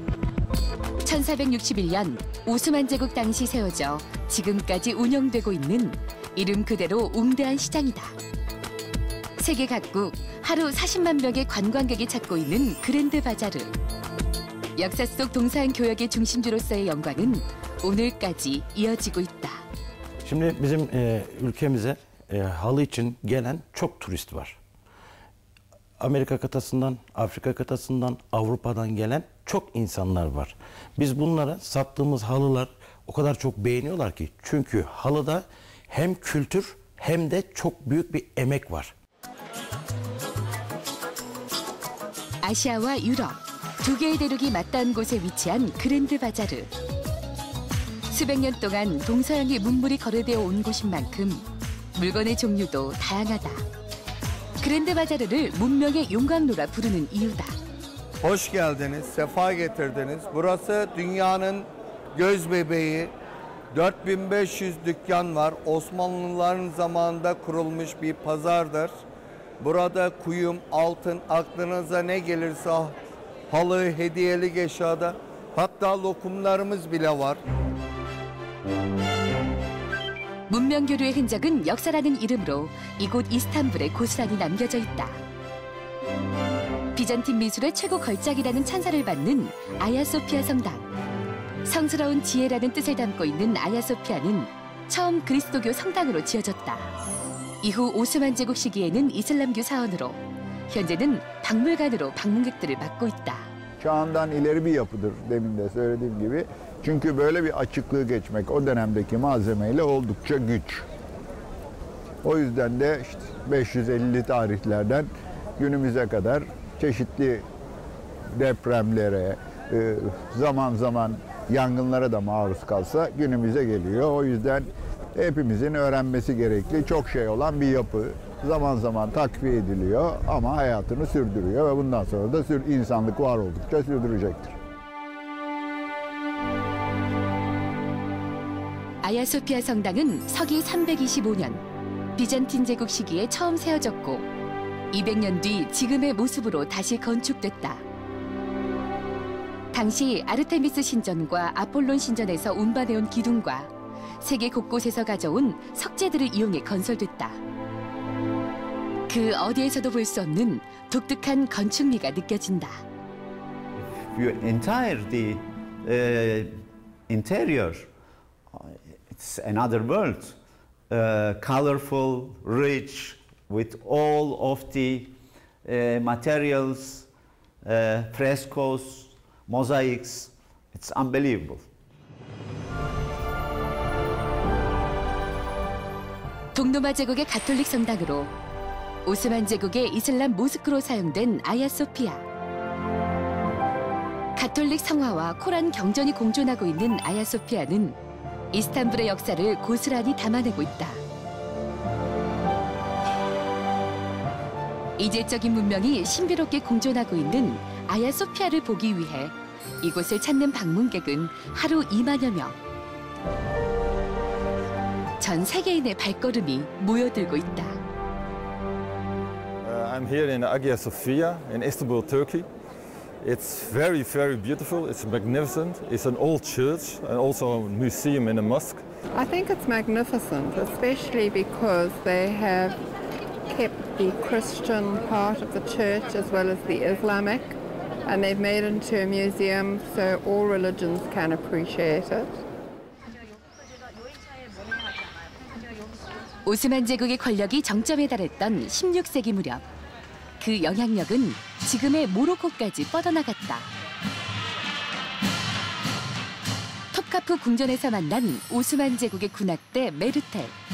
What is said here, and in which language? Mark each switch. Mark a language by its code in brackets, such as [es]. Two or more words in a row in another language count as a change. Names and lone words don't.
[ko] 1461년 오스만 제국 당시 세워져 지금까지 운영되고 있는 이름 그대로 웅대한 시장이다. 세계 각국 하루 40만 명의 관광객이 찾고 있는 그랜드 바자르. 역사 속 동서양 교역의 중심지로서의 영광은 오늘까지 이어지고 있다. [tr] Şimdi bizim ülkemize halı için gelen çok turist var. Amerika kıtasından, Afrika kıtasından, Avrupa'dan gelen çok insanlar var. Biz bunlara sattığımız halılar o kadar çok beğeniyorlar ki. Çünkü halıda hem kültür hem de çok büyük bir emek var. [ko] 아시아와 유럽 두 개의 대륙이 맞닿은 곳에 위치한 그랜드 바자르. 수백 년 동안 동서양의 문물이 거래되어 온 곳인 만큼 물건의 종류도 다양하다. 그랜드 바자르를 문명의 용광로라 부르는 이유다. [tr] Hoş geldiniz, sefa getirdiniz. Burası dünyanın göz bebeği. 4500 dükkan var. Osmanlıların zamanında kurulmuş bir pazardır. Burada kuyum, altın, aklınıza ne gelirse halı, hediyelik eşyada. Hatta lokumlarımız bile var. [ko] 문명 교류의 흔적은 역사라는 이름으로 이곳 이스탄불에 고스란히 남겨져 있다. 비잔틴 미술의 최고 걸작이라는 찬사를 받는 아야소피아 성당. 성스러운 지혜라는 뜻을 담고 있는 아야소피아는 처음 그리스도교 성당으로 지어졌다. 이후 오스만 제국 시기에는 이슬람교 사원으로, 현재는 박물관으로 방문객들을 맡고 있다. [tr] Çağından ileri bir yapıdır demin de söylediğim gibi. Çünkü böyle bir açıklığı geçmek o dönemdeki malzemeyle oldukça güç. O yüzden de işte 550 tarihlerden günümüze kadar çeşitli depremlere, zaman zaman yangınlara da maruz kalsa günümüze geliyor. O yüzden hepimizin öğrenmesi gerekli çok şey olan bir yapı. Zaman zaman takviye ediliyor ama hayatını sürdürüyor ve bundan sonra da insanlık var oldukça sürdürecektir. [ko] 아야소피아 성당은 서기 325년 비잔틴 제국 시기에 처음 세워졌고 200년 뒤 지금의 모습으로 다시 건축됐다. 당시 아르테미스 신전과 아폴론 신전에서 운반해온 기둥과 세계 곳곳에서 가져온 석재들을 이용해 건설됐다. 그 어디에서도 볼 수 없는 독특한 건축미가 느껴진다. [en] Your the interior, it's another world. Colorful, rich, with all of the materials, frescoes, mosaics. It's unbelievable. [ko] 동로마 제국의 가톨릭 성당으로 오스만 제국의 이슬람 모스크로 사용된 아야소피아. 가톨릭 성화와 코란 경전이 공존하고 있는 아야소피아는 이스탄불의 역사를 고스란히 담아내고 있다. 이질적인 문명이 신비롭게 공존하고 있는 아야소피아를 보기 위해 이곳을 찾는 방문객은 하루 2만여 명. 전 세계인의 발걸음이 모여들고 있다. [en] I'm here in Hagia Sophia in Istanbul, Turkey. It's very, very beautiful. It's magnificent. It's an old church and also a museum and a mosque. I think it's magnificent, especially because they have kept the Christian part of the church as well as the Islamic, and they've made it into a museum so all religions can appreciate it. [ko] 오스만 제국의 권력이 정점에 달했던 16세기 무렵, 그 영향력은 지금의 모로코까지 뻗어나갔다. 톱카프 궁전에서 만난 오스만 제국의 군악대 메르텔.